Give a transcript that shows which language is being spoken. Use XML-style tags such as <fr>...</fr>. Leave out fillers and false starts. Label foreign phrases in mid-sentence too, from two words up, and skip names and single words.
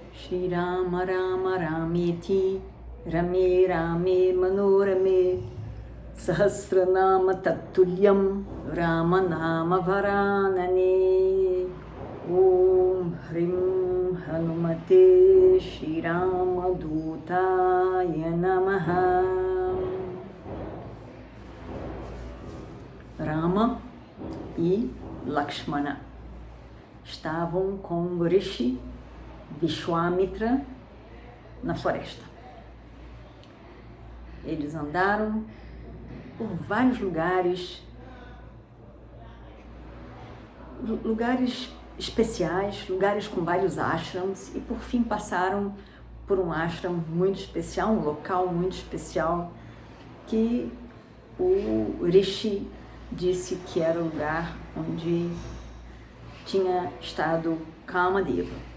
<sa>Shri Rama Rama Rameti Rame Rame Manorame Sahasranama Tatulyam Rama Nama Varanane Om Hrim Hanumate Shri Rama Dutaya Namaha.</sa> <pt>Rama e Lakshmana estavam com o Rishi Vishwamitra na floresta. Eles andaram por vários lugares especiais, lugares com vários ashrams, e por fim passaram por um ashram muito especial, um local muito especial, que o Rishi disse que era o lugar onde tinha estado Kamadeva.</pt>